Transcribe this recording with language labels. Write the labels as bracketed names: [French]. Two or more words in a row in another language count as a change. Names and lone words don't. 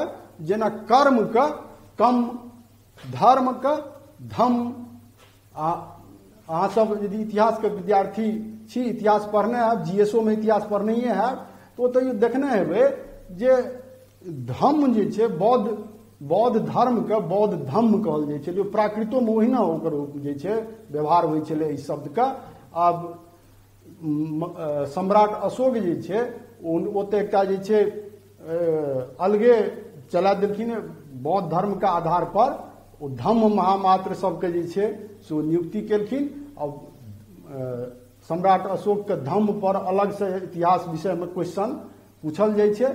[Maithili] जेना कर्मके कम, धर्मके धम। आ अहाँसभ यदि इतिहासके विद्यार्थी छी, इतिहास पढ़ने हैब, जीएसओमे इतिहास पढ़नैए हैब, तऽ ओतऽ देखने हेबै जे धम्म जे छै बौद्ध धर्मके बौद्ध धम्म कहल जाइ छलै। प्राकृतोमे ओहिना ओकर जे छै व्यवहार होइ छलै एहि शब्दके। आब सम्राट अशोक जे छै ओतऽ एकटा जे छै अलगे चला देलखिन बौद्ध धर्मके आधार पर। ओ धम्म महामात्र सबके जे छै से ओ नियुक्ति केलखिन और सम्राट अशोकके धम्म पर अलग से इतिहास विषयमे क्वेश्चन पूछल जाइ छै।